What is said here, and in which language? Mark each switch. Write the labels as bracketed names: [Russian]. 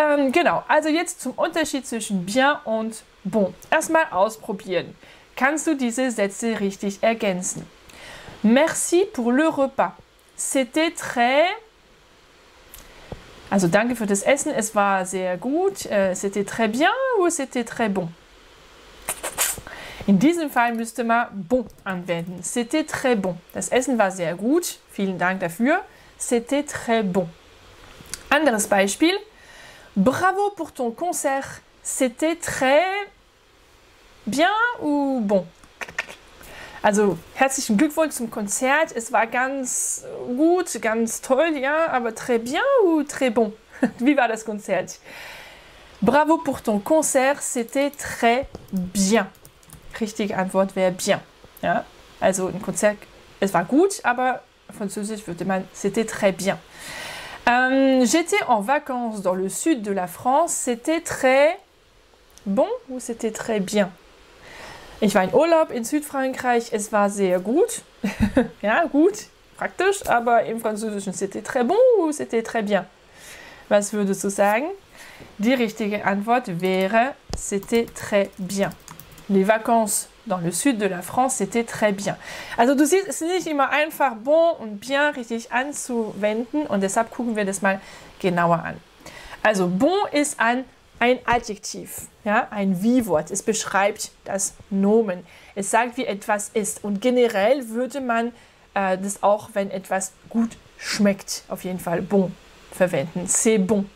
[German] Genau, also jetzt zum Unterschied zwischen bien und bon. Erstmal ausprobieren. Kannst du diese Sätze richtig ergänzen? [French] Merci pour le repas. C'était très... [German] Also danke für das Essen, es war sehr gut. [French] C'était très bien ou c'était très bon? [German] In diesem Fall müsste man bon anwenden. [French] C'était très bon. [German] Das Essen war sehr gut. Vielen Dank dafür. [French] C'était très bon. Anderes Beispiel. Bravo pour ton concert. C'était très bien ou bon? [German] Also herzlichen Glückwunsch zum Konzert. Es war ganz gut, ganz toll, ja, aber [French] très bien ou très bon? [German] Wie war das Konzert? [French] Bravo pour ton concert, c'était très bien. [German] Richtige Antwort wäre bien. Ja? Also ein Konzert, es war gut, aber französisch würde man [French] c'était très bien. J'étais en vacances dans le sud de la France, c'était très bon ou c'était très bien? [German] Ich war in Urlaub in Südfrankreich, es war sehr gut. Ja, gut, praktisch, aber im Französischen [French] c'était très bon ou c'était très bien? [German] Was würdest du sagen? Die richtige Antwort wäre [French] c'était très bien. Les vacances dans le sud de la France, c'était très bien. [German] Also du siehst, es ist nicht immer einfach bon und bien richtig anzuwenden und deshalb gucken wir das mal genauer an. Also bon ist ein Adjektiv, ja, ein Wie-Wort. Es beschreibt das Nomen. Es sagt, wie etwas ist. Und generell würde man das auch, wenn etwas gut schmeckt, auf jeden Fall bon verwenden. [French] C'est bon.